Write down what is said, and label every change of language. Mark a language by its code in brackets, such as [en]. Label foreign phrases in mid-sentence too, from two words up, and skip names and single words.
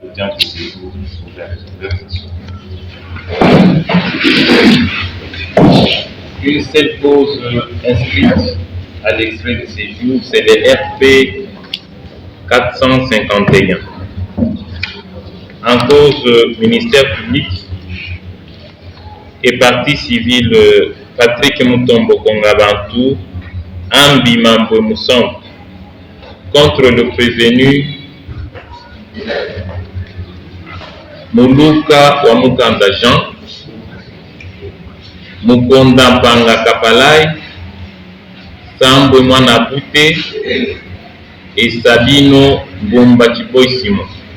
[fr] temps de séjour pour la conversation. Une seule cause inscrite à l'extrait de séjour, c'est le RP 451. En cause, ministère public et partie civile Patrick Mutombo Kongabantu, Ambi Mambo Mousson, contre le prévenu Muluka Wamukanda Jean, Mukonda Mpanga Kapalai, Sambwe Mwana Bute et Sabino Bomba Chipoy Simon.